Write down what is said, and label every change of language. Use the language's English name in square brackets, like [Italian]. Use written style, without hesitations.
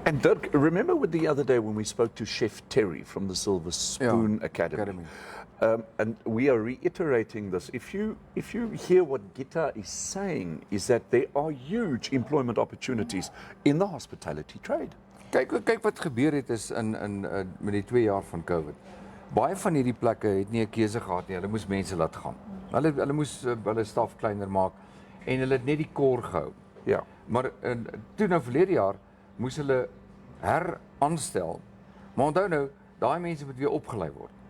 [English] And Dirk, remember the other day when we spoke to Chef Terry from the Silver Spoon Academy. And we are reiterating this. If you hear what Gitta is saying, is that there are huge employment opportunities in the hospitality trade. [Afrikaans] Kyk wat gebeur het is met die 2 jaar van COVID. Baie van hierdie plekke het nie 'n keuse gehad nie. Hulle moes mense laat gaan. Hulle moes hulle staf kleiner maak en hulle het net die core gehou. Ja. Maar toe nou verlede jaar moes hulle heraanstel. Maar onthou nou, daai mense moet weer opgelei word.